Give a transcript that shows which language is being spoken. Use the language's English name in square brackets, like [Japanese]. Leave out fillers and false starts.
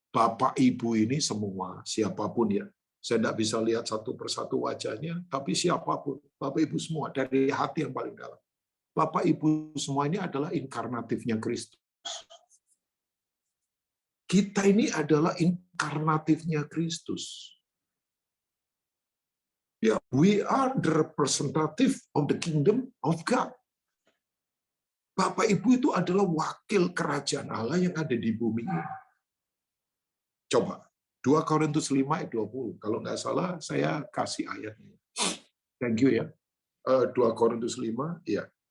[Indonesian] Bapak Ibu ini semua, siapapun ya. Saya tidak bisa lihat satu persatu wajahnya, tapi siapapun. Bapak Ibu semua, dari hati yang paling dalam. Bapak Ibu semua ini adalah inkarnatifnya Kristus. Kita ini adalah inkarnatifnya Kristus. [English] Ya, we are the representative of the kingdom of God. [Indonesian] Bapak Ibu itu adalah wakil kerajaan Allah yang ada di bumi ini. Coba, 2 Korintus 5 ayat 20. Kalau nggak salah, saya kasih ayatnya. [English] Thank you ya. 2 Korintus 5, ya.